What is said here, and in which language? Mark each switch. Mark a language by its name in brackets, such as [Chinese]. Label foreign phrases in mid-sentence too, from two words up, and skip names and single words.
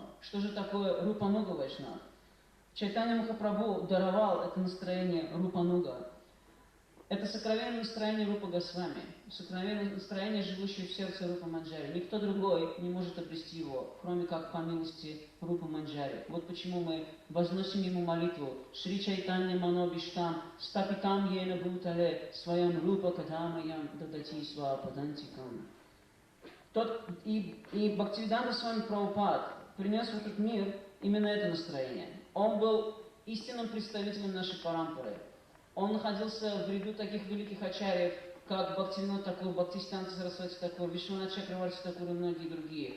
[Russian] Что же такое [Sanskrit] रूपानुग वैष्णव? [Russian] Чайтанья Махапрабху даровал это настроение Рупануга. Это сокровенное настроение Рупа Госвами, сокровенное настроение, живущее в сердце Рупа Манджари. Никто другой не может обрести его, кроме как по милости Рупа Манджари. Вот почему мы возносим ему молитву [Sanskrit] श्री चैतन्य मनोबिष्टम् स्तपितम् एन भूतले स्वयम् रूप कदमायम् ददति स्वपदन्तिकम्. [Russian] И Бхактиведанты Свами Прабхупад принес в этот мир именно это настроение. Он был истинным представителем нашей парампары. Он находился в ряду таких великих ачарьев, как Бхактивинод Такур, Бхактисиданта Сарасвати Такур, Вишванат Чакраварти Такур и многие другие.